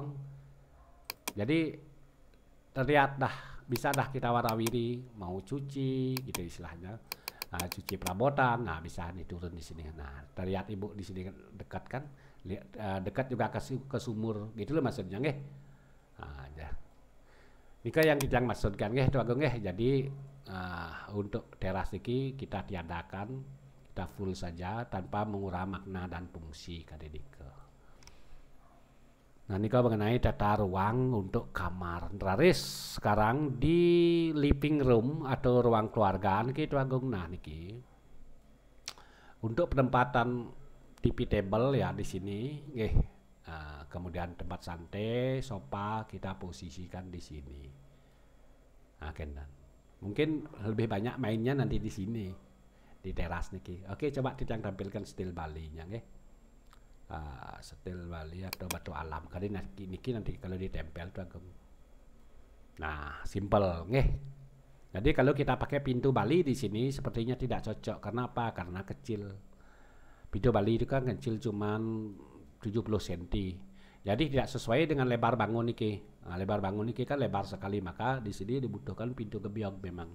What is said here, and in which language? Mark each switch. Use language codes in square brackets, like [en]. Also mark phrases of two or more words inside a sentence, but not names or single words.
[id] Jadi terlihat bisa kita warawiri mau cuci gitu istilahnya. Cuci perabotan, bisa diturun di sini. Nah, terlihat ibu di sini dekat kan, dekat juga ke sumur, gitu loh maksudnya, nggih. Nika yang kita maksudkan, nggih, tuh Agung, nggih. Jadi untuk teras ini kita tiadakan, kita full saja tanpa mengurangi makna dan fungsi kadedike. Nah, nika mengenai tata ruang untuk kamar. Raris sekarang di [en] living room [id] atau ruang keluarga niki Agung. Nah, niki untuk penempatan TV table ya di sini nggih. Kemudian tempat santai, sofa kita posisikan di sini. Kendan. Mungkin lebih banyak mainnya nanti di sini di teras niki. Oke, coba kita tampilkan stil Bali-nya nggih. Setil Bali atau batu alam kali niki nanti kalau ditempel tuh Agung. Nah simple nggih. Jadi kalau kita pakai pintu Bali di sini sepertinya tidak cocok. Karena apa? Karena kecil. Pintu Bali itu kan kecil cuman 70 cm. Jadi tidak sesuai dengan lebar bangun niki. Lebar bangun niki kan lebar sekali, maka di sini dibutuhkan pintu gebyog memang.